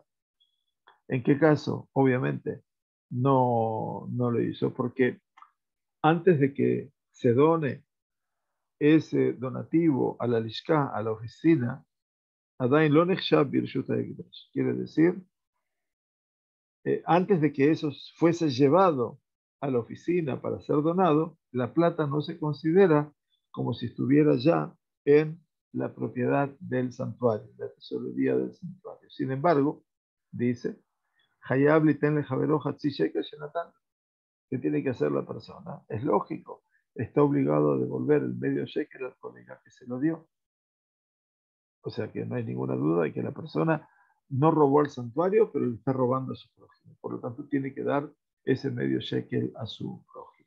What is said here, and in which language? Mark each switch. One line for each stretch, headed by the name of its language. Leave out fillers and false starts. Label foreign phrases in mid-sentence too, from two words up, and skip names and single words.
Spanish: ¿En qué caso? Obviamente no lo hizo, porque antes de que se done ese donativo a la lishka, a la oficina,
Hebrew: עדיין לא נחשב ברשות ההקדש.
Spanish: Quiere decir, antes de que eso fuese llevado a la oficina para ser donado, la plata no se considera como si estuviera ya en la propiedad del santuario, la tesorería del santuario. Sin embargo, dice,
Hebrew: חייב ליתן לחבירו חצי שקל שנתן.
Spanish: ¿Qué tiene que hacer la persona? Es lógico, está obligado a devolver el medio shekel al colega que se lo dio. O sea que no hay ninguna duda de que la persona no robó el santuario, pero le está robando a su prójimo. Por lo tanto, tiene que dar ese medio shekel a su prójimo.